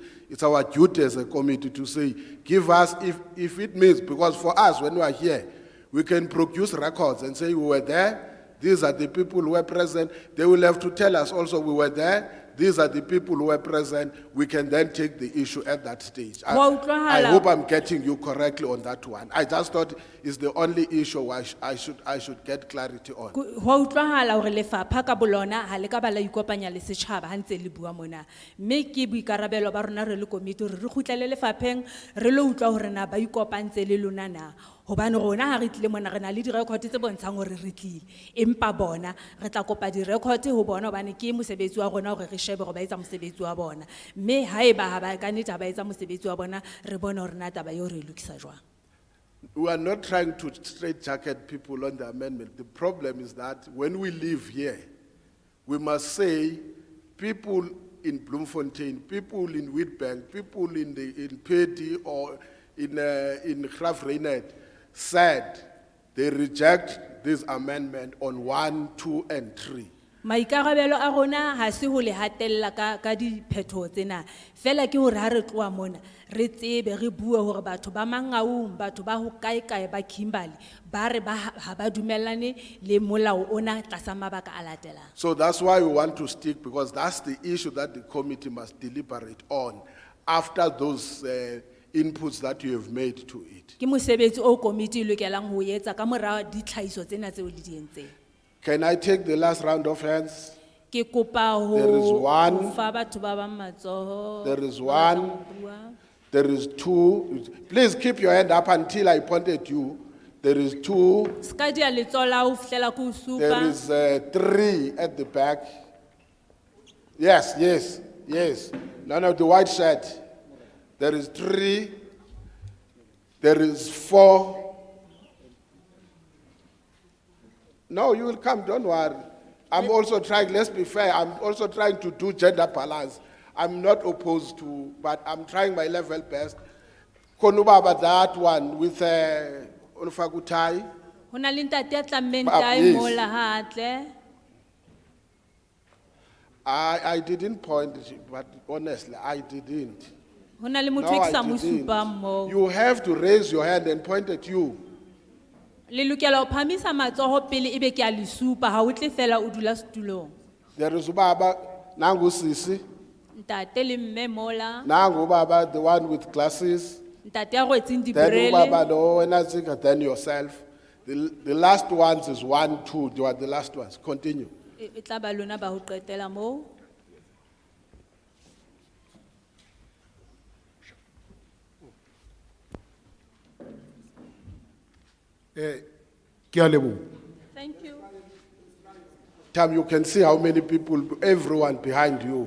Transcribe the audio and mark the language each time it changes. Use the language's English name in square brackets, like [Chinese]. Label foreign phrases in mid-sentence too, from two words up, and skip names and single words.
[English] It's our duty as a committee to say, give us, if it means, because for us, when we are here, we can produce records and say we were there, these are the people who were present. They will have to tell us also we were there, these are the people who were present. We can then take the issue at that stage. I hope I'm getting you correctly on that one. I just thought it's the only issue I should get clarity on. [Southern Sotho] Ho utlwahala hore lefapha ka bolona ha le ka ba la ikopanya le setjhaba ha ntse le bua mona mme ke boikarabelo ba rona re le komiti re kgutlele lefapheng re lo utlwa hore na ba ikopantse le lona na Hobane rona ha re tlile mona re na le di-record tse bontshang hore re tlile. Empa bona re tla kopa di-record ho bona hobane ke mosebetsi wa rona hore re shebe hore ba etsa mosebetsi wa bona. Mme haeba ha ba ka nnete ha ba etsa mosebetsi wa bona, re bone hore na taba eo re e lokisa jwang. [English] We are not trying to straitjacket people on the amendment. The problem is that when we live here, we must say people in Bloemfontein, people in Witbank, people in Pedi or in Graaf Reinet said they reject this amendment on 1, 2, and 3. [Southern Sotho] Maikarabelo a rona ha se ho le hatella ka diphetho tsena. Fela ke hore ha re tloa mona, re tsebe re bue hore batho ba Mangaung, batho ba ho kae ba Kimberley, ba re ba ha ba dumellane le molao ona tlasa mabaka a latelang. [English] So that's why we want to stick, because that's the issue that the committee must deliberate on after those inputs that you have made to it. [Southern Sotho] Ke mosebetsi o committee e lokelang ho etsa ka mora ditlhaiso tsena tseo le di entseng. [English] Can I take the last round of hands? [Southern Sotho] Ke kopa ho [English] There is one. [Southern Sotho] fa batho ba bang matsoho. [English] There is one. There is two. Please keep your hand up until I point at you. There is two. [Southern Sotho] Ska dia letsola ho fihlela ke o [English] There [Southern Sotho] supa. [English] is 3 at the back. Yes. No, the white shirt. There is 3. There is 4. No, you will come, don't worry. I'm also trying, let's be fair, I'm also trying to do gender balance. I'm not opposed to, but I'm trying my level best. Konubaba, that one with Unufakutai. [Southern Sotho] Ho na le ntate ya tlammeng [English] Ah, [Southern Sotho] tae [English] yes. [Southern Sotho] mola hatle. [English] I didn't point, but honestly, I didn't. [Southern Sotho] Ho na le motho [English] No, [Southern Sotho] e ke [English] I [Southern Sotho] sa mo [English] didn't. [Southern Sotho] supang moo. [English] You have to raise your hand and point at you. [Southern Sotho] Le lokela ho phamisa matsoho pele ebe ke a le supa, ha o tle fela o dula setulong. [English] There is Ubaba, [Zulu] Nangu Sisi, [Southern Sotho] Ntate le mme mola, [Zulu] Nangu Baba, [English] the one with glasses. [Southern Sotho] ntate ya rwetseng [English] Then Ubaba, [Southern Sotho] dibrele. [English] no, and I think then yourself. The last ones is 1, 2, they are the last ones. Continue. [Southern Sotho] E tla ba lona ba ho qetela moo. [English] Thank you. Tam, you can see how many people, everyone behind you.